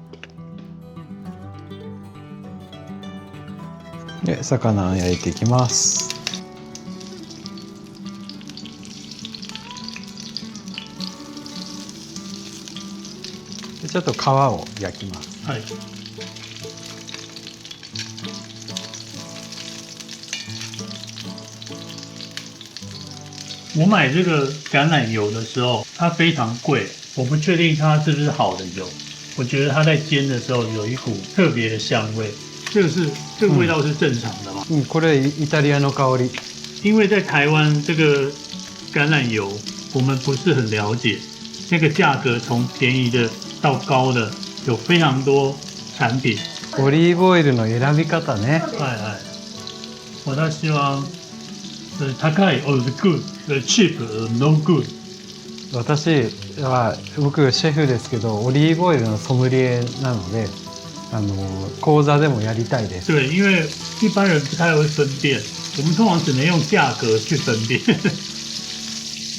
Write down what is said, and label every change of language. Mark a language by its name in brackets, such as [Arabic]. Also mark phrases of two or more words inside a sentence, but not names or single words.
[Japanese] で魚を焼いていきます。でちょっと皮を焼きます。はい。 [Chinese] 我买这个橄榄油的时候，它非常贵，我不确定它是不是好的油。我觉得它在煎的时候有一股特别的香味，这个味道是正常的吗？ [Japanese] これイタリアの香り。 [Chinese] 因为在台湾这个橄榄油我们不是很了解，那个价格从便宜的到高的有非常多产品。 [Japanese] オリーブオイルの選び方ね。はいはい。私は高い [English] or good, cheap, no good。 [Japanese] 僕シェフですけど、オリーブオイルのソムリエなので、講座でもやりたいです。 [Chinese] 对，因为一般人不太会分辨，我们通常只能用价格去分辨。